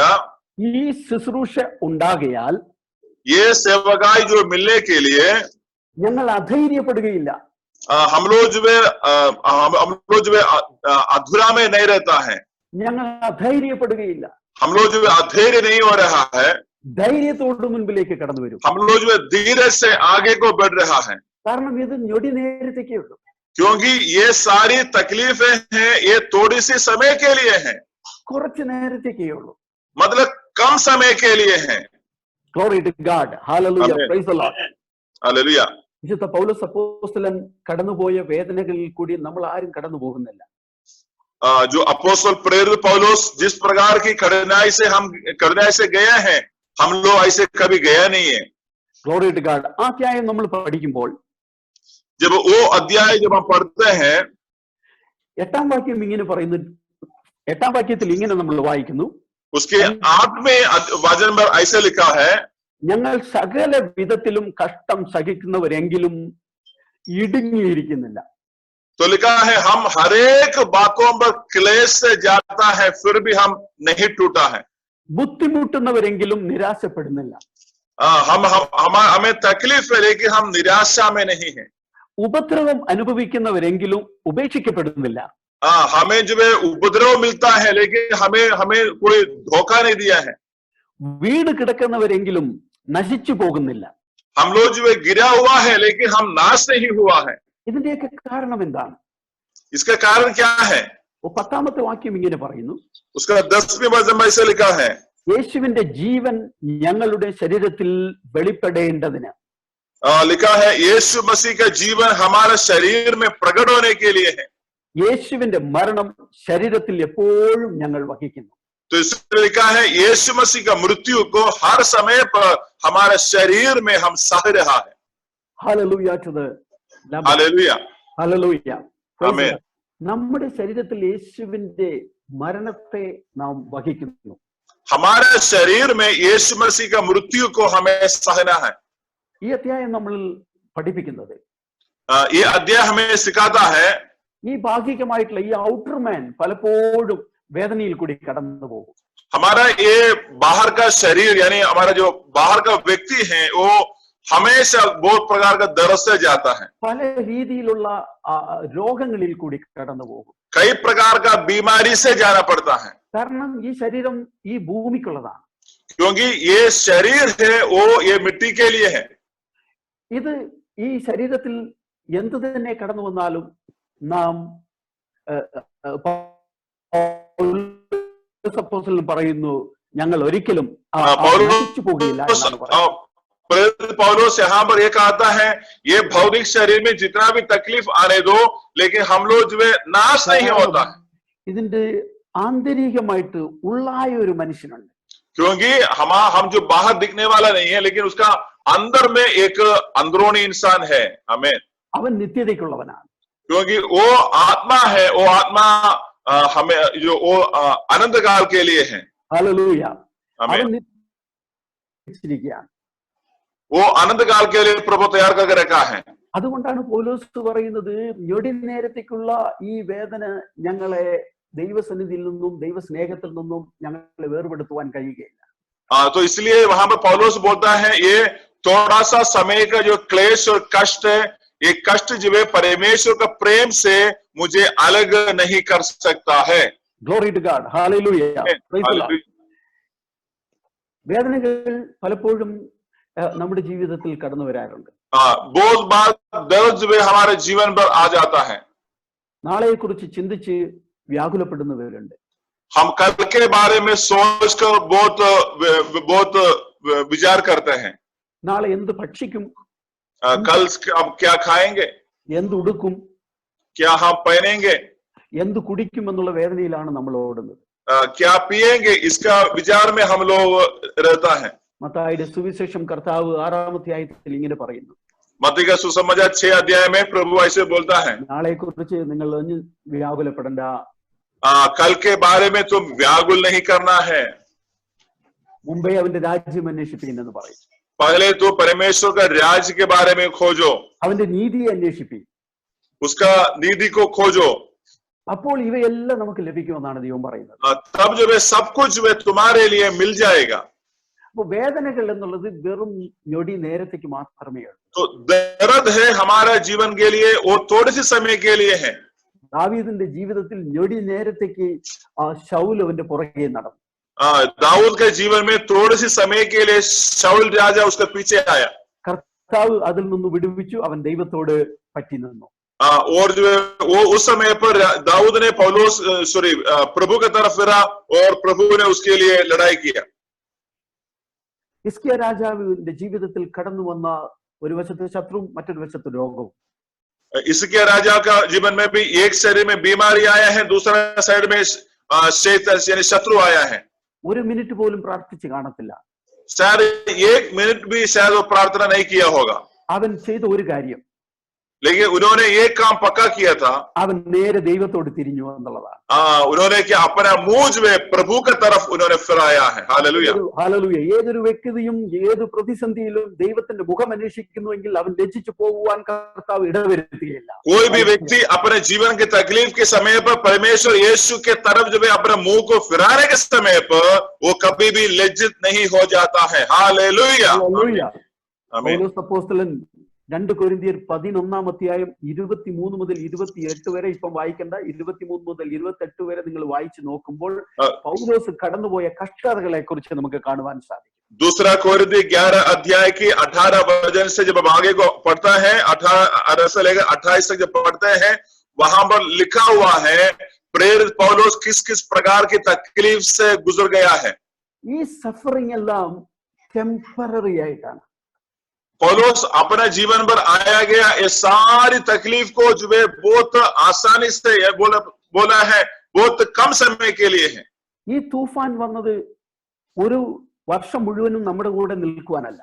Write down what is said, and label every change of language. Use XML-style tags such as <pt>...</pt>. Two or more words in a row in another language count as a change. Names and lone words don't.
<ml>ഈ ശുശ്രൂഷ ഉണ്ടാകയാൽ</ml> <hi>ये सेवकाई जो मिलने के लिए</hi> <ml>ഞങ്ങൾ അധൈര്യപ്പെടുകയില്ല.</ml> <hi>हम लोग जो है अधूरा में नहीं रहता है.</hi> <ml>ഞങ്ങൾ അധൈര്യപ്പെടുകയില്ല.</ml> <hi>हम लोग जो है अधैर्य नहीं हो रहा है.</hi> <ml>ധൈര്യത്തോട് മുൻപിലേക്ക് കടന്നു വരും.</ml> <hi>हम लोग जो है धीरे से आगे को बढ़ रहा है,</hi> <ml>കാരണം ഇത് ഞൊടി നേരത്തേക്കേ ഉള്ളൂ.</ml> <hi>क्योंकि ये सारी तकलीफें हैं, ये थोड़ी सी समय के लिए हैं,</hi> <ml>കുറച്ച് നേരത്തേക്കേ ഉള്ളൂ.</ml> <hi>मतलब कम समय के लिए हैं.</hi> <en>Glory to God. Hallelujah. Amen. Praise the Lord.</en> <hi>हालेलुया.</hi> <ml>വിശുദ്ധ പൗലോസ് അപ്പോസ്തലൻ കടന്നുപോയ വേദനകളിൽ കൂടി നമ്മൾ ആരും കടന്നു പോകുന്നില്ല.</ml> <hi>जो अपोस्तल प्रेरित पौलुस जिस प्रकार की कठिनाई से गए हैं, हम लोग ऐसे कभी गया नहीं है.</hi> <en>Glory to God.</en> <ml>ആ അധ്യായം നമ്മൾ പഠിക്കുമ്പോൾ</ml> <hi>जब वो अध्याय जब हम पढ़ते हैं,</hi> <ml>8-ാം വാക്യം ഇങ്ങനെ പറയുന്നു. 8-ാം വാക്യത്തിൽ ഇങ്ങനെ നമ്മൾ വായിക്കുന്നു,</ml> <hi>उसके 8वें वचन में ऐसे लिखा है,</hi> <ml>ഞങ്ങൾ സകല വിധത്തിലും കഷ്ടം സഹിക്കുന്നവരെങ്കിലും ഇടുങ്ങിയിരിക്കുന്നില്ല.</ml> <hi>तो लिखा है हम हर एक बातों पर क्लेश से जाता है, फिर भी हम नहीं टूटा है.</hi> <ml>ബുദ്ധിമുട്ടുന്നവരെങ്കിലും നിരാശപ്പെടുന്നില്ല.</ml> <hi>हमें तकलीफ है, लेकिन हम निराशा में नहीं है.</hi> <ml>ഉപദ്രവം അനുഭവിക്കുന്നവരെങ്കിലും ഉപേക്ഷിക്കപ്പെടുന്നില്ല.</ml> <hi>हमें जो है उपद्रव मिलता है, लेकिन हमें कोई धोखा नहीं दिया है.</hi> <ml>വീട് കിടക്കുന്നവരെങ്കിലും നശിച്ചു പോകുന്നില്ല.</ml> <hi>हम लोग जो है गिरा हुआ है, लेकिन हम नाश नहीं हुआ है.</hi> <ml>ഇതിന്റെയൊക്കെ കാരണം എന്താണ്?</ml> <hi>इसका कारण क्या है?</hi> <ml>10-ാമത്തെ വാക്യം ഇങ്ങനെ പറയുന്നു,</ml> <hi>उसका 10वें वचन में ऐसे लिखा है,</hi> <ml>യേശുവിന്റെ ജീവൻ ഞങ്ങളുടെ ശരീരത്തിൽ വെളിപ്പെടേണ്ടതിന്.</ml> <hi>लिखा है यीशु मसीह का जीवन हमारे शरीर में प्रकट होने के लिए है.</hi> <ml>യേശുവിന്റെ മരണം ശരീരത്തിൽ എപ്പോഴും ഞങ്ങൾ വഹിക്കുന്നു.</ml> <hi>तो इसमें लिखा है यीशु मसीह का मृत्यु को हर समय पर हमारे शरीर में हम सह रहा है.</hi> <en>Hallelujah to the Lamb.</en> <hi>हालेलुया.</hi> <en>Hallelujah. Praise Amen. God.</en> <ml>നമ്മുടെ ശരീരത്തിൽ യേശുവിന്റെ മരണത്തെ നാം വഹിക്കുന്നു.</ml> <hi>हमारे शरीर में यीशु मसीह का मृत्यु को हमें सहना है.</hi> <ml>ഈ അധ്യായം നമ്മൾ പഠിപ്പിക്കുന്നത്,</ml> <hi>ये अध्याय हमें सिखाता है,</hi> <ml>ഈ ഭാഗികമായിട്ടുള്ള ഈ</ml> <en>outer man</en> <ml>പലപ്പോഴും വേദനയിൽ കൂടി കടന്നു പോകും.</ml> <hi>हमारा ये बाहर का शरीर यानी हमारा जो बाहर का व्यक्ति है, वो हमेशा बहुत प्रकार का दर्द से जाता है,</hi> <ml>പല രീതിയിലുള്ള രോഗങ്ങളിൽ കൂടി കടന്നു പോകും.</ml> <hi>कई प्रकार का बीमारी से जाना पड़ता है.</hi> <ml>കാരണം ഈ ശരീരം ഈ ഭൂമിക്കുള്ളതാണ്.</ml> <hi>क्योंकि ये शरीर है वो ये मिट्टी के लिए है.</hi> <ml>ഇത് ഈ ശരീരത്തിൽ എന്ത് തന്നെ കടന്നു വന്നാലും നാം പറയുന്നു, ഞങ്ങൾ ഒരിക്കലും നശിച്ചു പോകില്ല എന്നാണ് പറയുന്നത്.</ml> <hi>पौलुस यहाँ पर ये कहता है, ये भौतिक शरीर में जितना भी तकलीफ आने दो, लेकिन हम लोग जो है नाश नहीं होता है.</hi> <ml>ഇതിന്റെ ആന്തരികമായിട്ട് ഉള്ളായ ഒരു മനുഷ്യനുണ്ട്.</ml> <hi>क्योंकि हम जो बाहर दिखने वाला नहीं है, लेकिन उसका अंदर में एक अंदरूनी इंसान है. हमें</hi> <ml>അവൻ നിത്യതയ്ക്കുള്ളവനാണ്.</ml> <hi>क्योंकि वो आत्मा है, वो आत्मा हमें जो वो अनंत काल के लिए है.</hi> <ml>ഹല്ലേലൂയ.</ml> <hi>हमें</hi> <ml>അവൻ നിത്യതയ്ക്കാണ്.</ml> <hi>वो अनंत काल के लिए प्रभु तैयार करके रखा है.</hi> <ml>അതുകൊണ്ടാണ് പൗലോസ് പറയുന്നത്, ഞൊടി നേരത്തേക്കുള്ള ഈ വേദന ഞങ്ങളെ ദൈവസന്നിധിയിൽ നിന്നും ദൈവസ്നേഹത്തിൽ നിന്നും ഞങ്ങളെ വേർപെടുത്തുവാൻ കഴിയുകയില്ല.</ml> <hi>तो इसलिए वहां पर पौलुस बोलता है, ये थोड़ा सा समय का जो क्लेश और कष्ट है, ये कष्ट जो है परमेश्वर का प्रेम से मुझे अलग नहीं कर सकता है.</hi> <en>Glory to God. Hallelujah. Praise the Lord.</en> <ml>വേദനകൾ പലപ്പോഴും നമ്മുടെ ജീവിതത്തിൽ കടന്നു വരാറുണ്ട്.</ml> <hi>बहुत बार दर्द जो है हमारे जीवन पर आ जाता है.</hi> <ml>നാളെയെ കുറിച്ച് ചിന്തിച്ച് വ്യാകുലപ്പെടുന്നവരുണ്ട്.</ml> <hi>हम कल के बारे में सोचकर बहुत विचार करते हैं.</hi> <ml>നാളെ എന്ത് ഭക്ഷിക്കും,</ml> <hi>कल हम क्या खाएंगे,</hi> <ml>എന്ത് ഉടുക്കും,</ml> <hi>क्या हम पहनेंगे,</hi> <ml>എന്ത് കുടിക്കും എന്നുള്ള വേദനയിലാണ് നമ്മൾ ഓടുന്നത്.</ml> <hi>क्या पिएंगे, इसका विचार में हम लोग रहता है.</hi> <ml>മത്തായിയുടെ സുവിശേഷം കർത്താവ് 6-ാം അധ്യായത്തിൽ ഇങ്ങനെ പറയുന്നു,</ml> <hi>मत्ती का सुसमाचार 6 अध्याय में प्रभु ऐसे बोलता है,</hi> <ml>നാളെ കുറിച്ച് നിങ്ങൾ ഒന്നും വ്യാകുലപ്പെടണ്ട.</ml> <hi>कल के बारे में तुम व्याकुल नहीं करना है,</hi> <ml>മുമ്പേ അവന്റെ രാജ്യം അന്വേഷിപ്പിൻ എന്ന് പറയും.</ml> <hi>पहले तो परमेश्वर का राज्य के बारे में खोजो,</hi> <ml>അവന്റെ നീതിയെ അന്വേഷിപ്പിൻ,</ml> <hi>उसका नीति को खोजो,</hi> <ml>അപ്പോൾ ഇവയെല്ലാം നമുക്ക് ലഭിക്കുമെന്നാണ് ദൈവം പറയുന്നത്.</ml> <hi>तब जो है सब कुछ जो है तुम्हारे लिए मिल जाएगा.</hi> <ml>അപ്പൊ വേദനകൾ എന്നുള്ളത് വെറും ഞൊടി നേരത്തേക്ക് മാത്രമേ ഉള്ളൂ.</ml> <hi>तो दर्द है हमारा जीवन के लिए, वो थोड़े से समय के लिए है.</hi> <ml>ദാവീദിന്റെ ജീവിതത്തിൽ ഞൊടി നേരത്തേക്ക് ശൗൽ അവന്റെ പുറകെ നടന്നു.</ml> <hi>दाऊद के जीवन में थोड़ी सी समय के लिए शाऊल राजा उसके पीछे आया,</hi> <ml>കർത്താവ് അതിൽ നിന്ന് വിടുവിച്ചു. അവൻ ദൈവത്തോട് പറ്റി നിന്നു.</ml> <hi>और जो है वो उस समय पर दाऊद ने प्रभु की तरफ फिरा और प्रभु ने उसके लिए लड़ाई किया.</hi> <ml>ഹിസ്കിയ രാജാവിന്റെ ജീവിതത്തിൽ കടന്നു വന്ന ഒരു വശത്ത് ശത്രുവും മറ്റൊരു വശത്ത് രോഗവും.</ml> <hi>हिजकिय्याह राजा का जीवन में भी एक शरीर में बीमारी आया है, दूसरा साइड में यानी शत्रु आया है.</hi> <ml>ഒരു മിനിറ്റ് പോലും പ്രാർത്ഥിച്ച് കാണത്തില്ല.</ml> <hi>शायद एक मिनट भी शायद वो प्रार्थना नहीं किया होगा.</hi> <ml>അവൻ ചെയ്ത ഒരു കാര്യം,</ml> <hi>लेकिन उन्होंने एक काम पक्का किया था,</hi> <ml>അവൻ നേരെ ദൈവത്തോട് തിരിഞ്ഞു എന്നുള്ളതാണ്.</ml> <hi>उन्होंने क्या अपना मुंह जो है प्रभु की तरफ उन्होंने फिराया है. हालेलुया, हालेलुया.</hi> <ml>ഏതൊരു വ്യക്തിയും ഏത് പ്രതിസന്ധിയിലും ദൈവത്തിന്റെ മുഖം അന്വേഷിക്കുന്നുവെങ്കിൽ അവൻ ലജ്ജിച്ചു പോകുവാൻ കർത്താവ് ഇടവരുത്തുകയില്ല.</ml> <hi>कोई भी व्यक्ति अपने जीवन के तकलीफ के समय पर परमेश्वर यीशु के तरफ जो है अपने मुंह को फिराने के समय पर वो कभी भी लज्जित नहीं हो जाता है. हालेलुया, आमीन.</hi> <ml>പൗലോസ് അപ്പോസ്തലൻ 2 കൊരിന്ത്യർ 11 23 മുതൽ 28 വരെ, ഇപ്പം വായിക്കേണ്ട, 23 മുതൽ 28 വരെ നിങ്ങൾ വായിച്ചു നോക്കുമ്പോൾ പൗലോസ് കടന്നുപോയ കഷ്ടതകളെ കുറിച്ച് നമുക്ക് കാണുവാൻ സാധിക്കും.</ml> <hi>दूसरा कोरिन्थी 11 अध्याय की 18 वचन से जब हम आगे को पढ़ता है, 18 से लेकर 28 तक जब पढ़ते हैं, वहां पर लिखा हुआ है प्रेरित पौलुस किस किस प्रकार की तकलीफ से गुजर गया है.</hi> <ml>ഈ സഫറിംഗ് എല്ലാം ടെമ്പററി ആയിട്ടാണ്.</ml> <hi>पौलुस अपने जीवन पर आया गया ये सारी तकलीफ को जो है बहुत आसानी से बोला है, बहुत कम समय के लिए है.</hi> <ml>ഈ തൂഫാൻ വന്നത് ഒരു വർഷം മുഴുവനും നമ്മുടെ കൂടെ നിൽക്കുവാനല്ല.</ml>